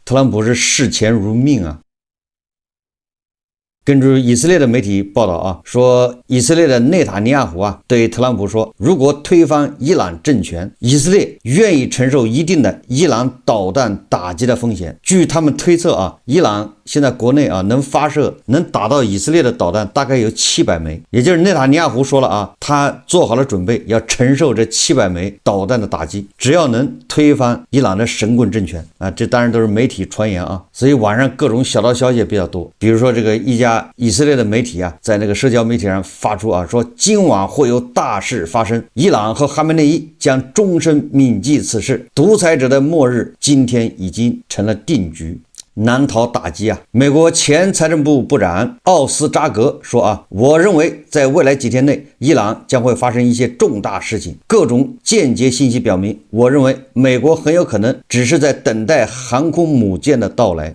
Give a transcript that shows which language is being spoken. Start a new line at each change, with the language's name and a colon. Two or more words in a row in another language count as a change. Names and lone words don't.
Chinese: 特朗普是視錢如命根據以色列的媒體報道說以色列的內塔尼亞胡對特朗普說，如果推翻伊朗政權，以色列願意承受一定的伊朗導彈打擊的風險。據他們推測伊朗現在國內啊能發射能打到以色列的导彈大概有700枚，也就是内塔尼亞胡說了啊，他做好了準備要承受这 700枚导彈的打擊，只要能推翻伊朗的神棍政权啊，这当然都是媒体传言啊，所以网上各種小道消息也比较多，比如说这个一家以色列的媒体啊，在那个社交媒体上发出啊，说今晚会有大事发生，伊朗和哈梅内伊將終身銘記此事，獨裁者的末日今天已經成了定局，難逃打擊啊！美國前財政部部長奧斯扎格說啊，我認為在未來幾天內，伊朗將會發生一些重大事情。各種間接信息表明，我認為美國很有可能只是在等待航空母艦的到來。